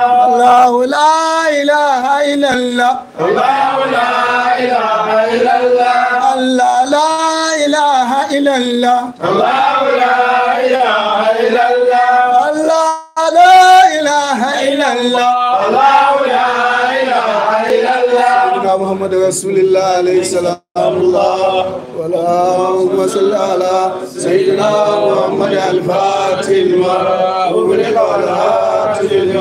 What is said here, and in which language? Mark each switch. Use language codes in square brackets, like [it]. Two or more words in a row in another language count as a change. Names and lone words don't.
[ar] الله لا إله إلا الله. الله لا إله إلا الله. الله لا إله إلا الله. الله لا إله إلا الله. الله لا إله إلا الله. الله لا إله إلا الله. محمد رسول الله عليه السلام الله اللهم صل على سيدنا محمد الفاتح لما أغلق والهاتف